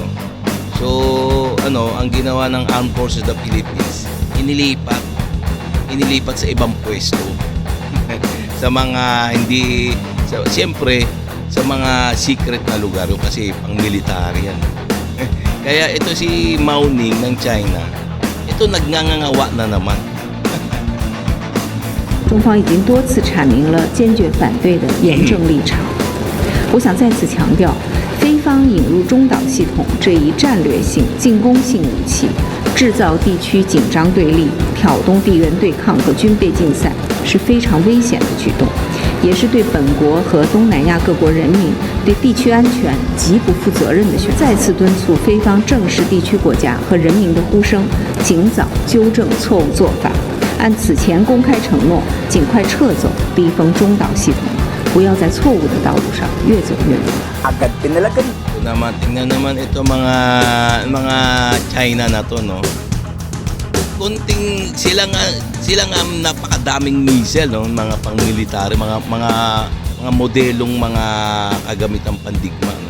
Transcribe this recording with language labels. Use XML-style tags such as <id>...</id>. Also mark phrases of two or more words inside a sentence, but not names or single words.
<tl>So, ang ginawa ng Armed Forces of the Philippines, inilipat sa ibang pwesto. Sa mga siyempre, sa mga secret na lugar, kasi pang military yan. Kaya ito si Mao Ning ng China, ito nagngangawa na naman.</tl> <zh>中方已经多次阐明了坚决反对的严正立场。我想再次强调，非方引入中导系统这一战略性、进攻性武器，制造地区紧张对立、挑动地缘对抗和军备竞赛，是非常危险的举动，也是对本国和东南亚各国人民、对地区安全极不负责任的选择。再次敦促非方正视地区国家和人民的呼声，尽早纠正错误做法。按此前公开承诺，尽快撤走逼封中导系统，不要在错误的道路上越走越远。</zh> <tl>Agad pinalagan. Tingnan naman ito mga China na to, no. Kunting sila nga napakadaming missile, no, mga pang-military, mga modelong mga kagamitang pandigma, no.</tl>